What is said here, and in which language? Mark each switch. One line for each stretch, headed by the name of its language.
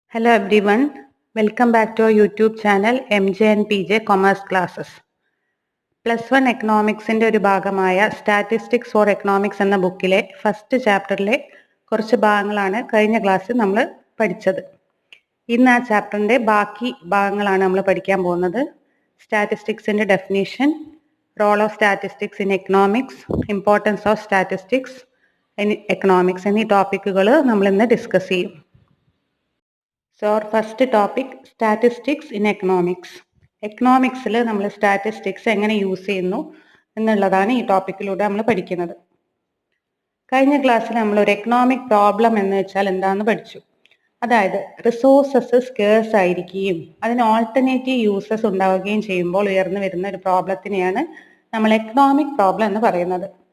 English: Hello everyone, welcome back to our YouTube channel MJ and PJ Commerce Classes.
Malayalam: +1 എക്കണോമിക്സിൻ്റെ ഒരു ഭാഗമായ statistics four economics എന്ന ബുക്കിലെ first ചാപ്റ്ററിലെ കുറച്ച് ഭാഗങ്ങളാണ് കഴിഞ്ഞ ക്ലാസ്സിൽ നമ്മൾ പഠിച്ചത്. ഇന്ന് ആ ചാപ്റ്ററിൻ്റെ ബാക്കി ഭാഗങ്ങളാണ് നമ്മൾ പഠിക്കാൻ പോകുന്നത്. സ്റ്റാറ്റിസ്റ്റിക്സിൻ്റെ definition, role of statistics in economics, importance of statistics in economics എന്നീ ടോപ്പിക്കുകൾ നമ്മൾ ഇന്ന് ഡിസ്കസ് ചെയ്യും.
English: So our first topic, statistics in economics.
Malayalam: എക്കണോമിക്സിൽ നമ്മൾ സ്റ്റാറ്റിസ്റ്റിക്സ് എങ്ങനെ യൂസ് ചെയ്യുന്നു എന്നുള്ളതാണ് ഈ ടോപ്പിക്കിലൂടെ നമ്മൾ പഠിക്കുന്നത്. കഴിഞ്ഞ ക്ലാസ്സിൽ നമ്മൾ ഒരു എക്കണോമിക് പ്രോബ്ലം എന്ന് വെച്ചാൽ എന്താണെന്ന് പഠിച്ചു. അതായത് റിസോഴ്സസ് സ്കേഴ്സ് ആയിരിക്കുകയും അതിന് ഓൾട്ടർനേറ്റീവ് യൂസസ് ഉണ്ടാവുകയും ചെയ്യുമ്പോൾ ഉയർന്നു വരുന്ന ഒരു പ്രോബ്ലത്തിനെയാണ് നമ്മൾ എക്കണോമിക് പ്രോബ്ലം എന്ന് പറയുന്നത്.